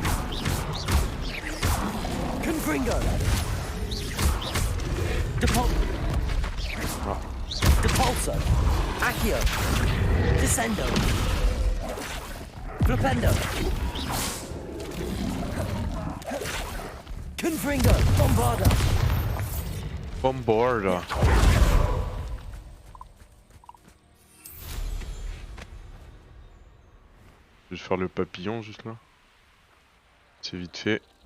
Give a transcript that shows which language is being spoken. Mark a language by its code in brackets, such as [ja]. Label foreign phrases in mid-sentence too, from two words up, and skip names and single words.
[fr] Confringo. Depulso. Accio. Descendo. Flipendo. Confringo. Bombarda. Bombarda. Je vais faire le papillon juste là. C'est vite fait.